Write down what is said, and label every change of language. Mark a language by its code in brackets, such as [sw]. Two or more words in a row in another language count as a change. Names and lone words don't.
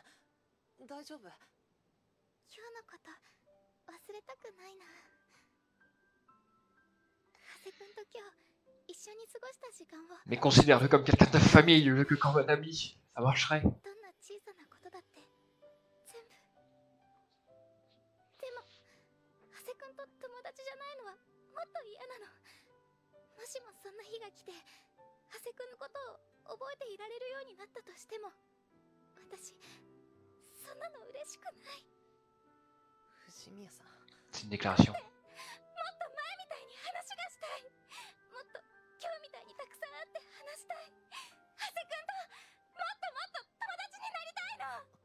[ja] 大丈夫？今日のこと忘れたくないな。長谷くんと今日一緒に過ごした時間を。 [fr] Mais considère-le comme quelqu'un de ta famille, le que comme un ami. Ça marcherait. [ja] どんな小さなことだって全部。でも長谷くんと友達じゃないのはもっと嫌なの。もしもそんな日が来て長谷くんのことを覚えていられるようになったとしても、私そんなの嬉しくない。藤宮さん。 [fr] C'est une déclaration. [ja] もっと前みたいに話がしたい。もっと今日みたいにたくさん会って話したい。長谷くんともっともっと友達になりたいの。